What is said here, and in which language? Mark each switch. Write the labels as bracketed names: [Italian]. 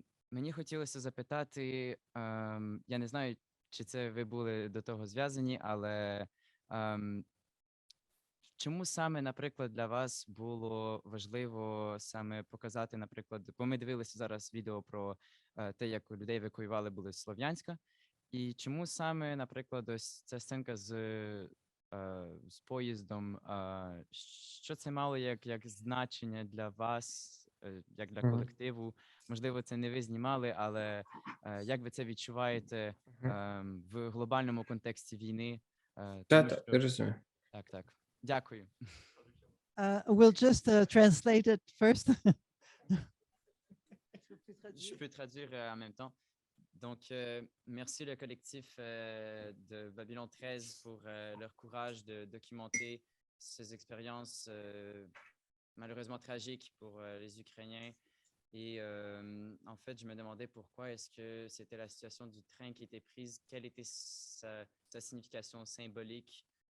[Ukrainian] Мені хотілося запитати, я не знаю, чи це ви були до того зв'язані, але чому саме, наприклад, для вас було важливо саме показати, наприклад, бо ми дивилися зараз відео про те, як людей евакуювали були з Слов'янська, і чому саме, наприклад, ось ця сценка з поїздом, що це мало як значення для вас, як для колективу? Можливо, це не ви знімали, але як ви це відчуваєте в глобальному контексті війни? Так, розумію. Так. Дякую. [English] We'll just translate it first. [French] Je peux traduire en même temps. Donc, merci le collectif de Babylon'13 pour leur courage de documenter ces expériences malheureusement tragiques pour les Ukrainiens. Et en fait, je me demandais pourquoi est-ce que c'était la situation du train qui était prise, quelle était sa signification symbolique.